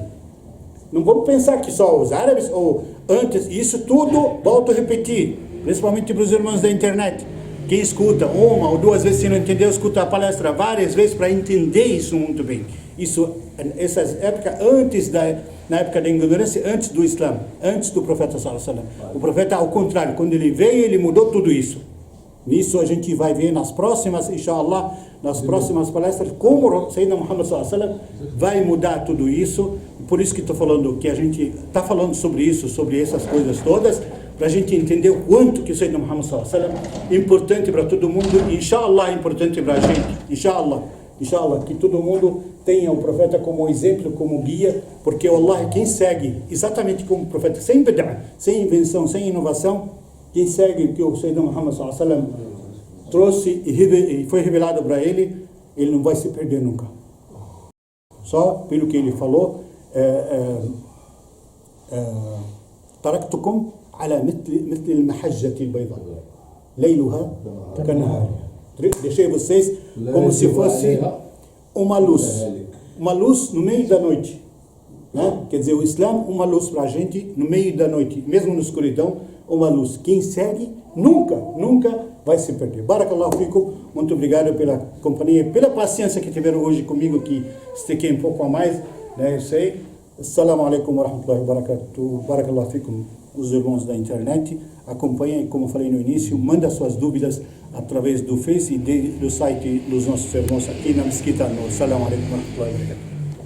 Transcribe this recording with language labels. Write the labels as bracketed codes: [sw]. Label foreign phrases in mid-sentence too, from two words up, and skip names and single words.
[pt] Não vamos pensar que só os árabes, ou antes, isso tudo, volto a repetir, principalmente para os irmãos da internet. Quem escuta uma ou duas vezes, se não entendeu, escuta a palestra várias vezes para entender isso muito bem. Isso, essas épocas, na época da ignorância, antes do Islã, antes do profeta [ar] صلى الله عليه وسلم. [pt] O profeta, ao contrário, quando ele veio, ele mudou tudo isso. Nisso a gente vai ver nas próximas, [ar] إن شاء الله, [pt] nas próximas palestras, como o Sayyidina Muhammad [ar] صلى الله عليه وسلم [pt] vai mudar tudo isso. Por isso que estou falando, que a gente está falando sobre isso, sobre essas coisas todas, para a gente entender o quanto que o Sayyidina Muhammad [ar] صلى الله عليه وسلم [pt] é importante para todo mundo, [ar] إن شاء الله [pt] é importante para a gente, [ar] إن شاء الله, [pt] que todo mundo tenha o profeta como exemplo, como guia, porque Allah, quem segue exatamente como o profeta, sem bid'ah, sem invenção, sem inovação, quem segue o que o Sayyidina Muhammad [ar] صلى الله عليه وسلم [pt] trouxe e foi revelado para ele não vai se perder nunca. Só pelo que ele falou, [ar] تركتكم على مثل المحجة البيضاء ليلها كنهارها. [pt] Deixei vocês como se fosse uma luz no meio da noite, né? Quer dizer, o Islã, uma luz para a gente no meio da noite, mesmo na escuridão, uma luz. Quem segue nunca vai se perder. [ar] بارك الله فيكم, [pt] muito obrigado pela companhia, pela paciência que tiveram hoje comigo, que estiquei um pouco a mais, né? Eu sei. [ar] السلام عليكم ورحمة الله وبركاته. بارك الله فيكم, [pt] os irmãos da internet. Acompanhem, como eu falei no início, manda suas dúvidas através do Face e do site dos nossos irmãos aqui na Mesquita. [ar] السلام عليكم ورحمة الله وبركاته.